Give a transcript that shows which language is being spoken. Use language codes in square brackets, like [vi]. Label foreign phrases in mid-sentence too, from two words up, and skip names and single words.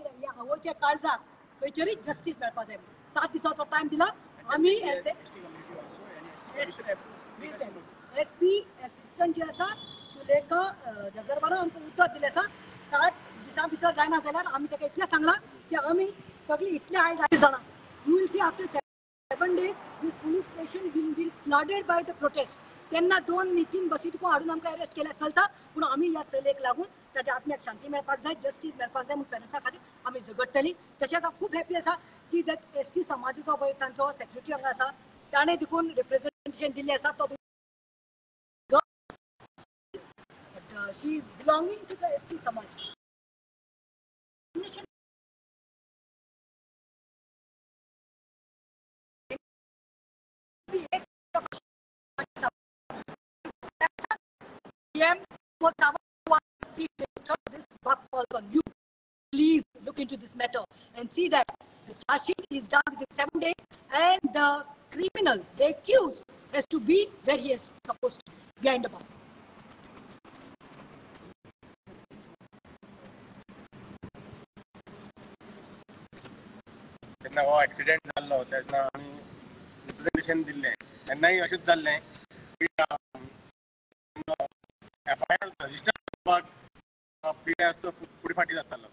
[kok] कित्याक ह्या आवयच्या काळजाक खंय तरी जस्टीस मेळपाक जाय. 7 दिसांचो टायम दिला आमी. SP एसिस्टंट जे आसा सुलेखा जगरवारा आमकां उतर दिलें आसा. 7 दिसां भितर जायना जाल्यार आमी ताका इतलें सांगलां की आमी सगळीं इतले आयज जाणां [en] you will see after 7 days this police station will be flooded by the protest. [kok] तेन्ना 2-3 बसी तुका हाडून आमकां अरेस्ट केल्यार चलता, पूण आमी ह्या चलयेक लागून ताच्या आत्म्याक शांती मेळपाक जाय, जस्टीस मेळपाक जाय म्हणून पेरंट्सा खातीर आमी झगडटलीं. तशेंच हांव खूब हॅपी आसा की दॅट ST समाजाचो पळय तांचो सेक्रेटरी हांगा आसा, ताणें देखून रिप्रेझेंटेशन दिल्लें आसा. [en] To she is belonging to the ST [kok] समाज. [en] This buck falls on you. Please look into this matter and see that the charge sheet is done within 7 days and the criminal, the accused, has to be where he is supposed to, behind the bars. [kok] तेन्ना हो एक्सिडेंट जाल्लो तेन्ना आमी रिप्रेझेंटेशन दिल्लें. तेन्नाय अशेंच जाल्लें की FIR रजिस्टर करपाक तो फुडें फाटीं जातालो.